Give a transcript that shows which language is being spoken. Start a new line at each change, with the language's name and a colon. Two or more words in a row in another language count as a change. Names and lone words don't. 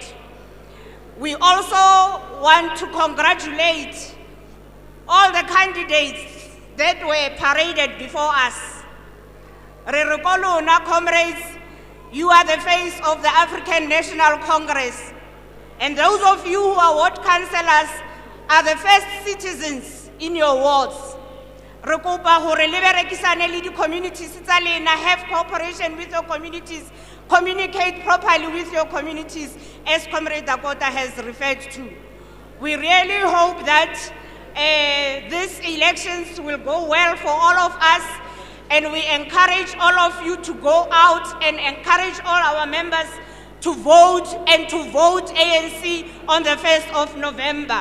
English: We also want to congratulate all the candidates that were paraded before us. Ririkoluna, comrades, you are the face of the African National Congress. And those of you who are ward councillors are the first citizens in your wards.
Southern Sotho: Rekopa hore le berekisane le di communities tsa lena,
English: have cooperation with your communities, communicate properly with your communities, as Comrade Dakota has referred to. We really hope that these elections will go well for all of us, and we encourage all of you to go out and encourage all our members to vote and to vote ANC on the 1st of November.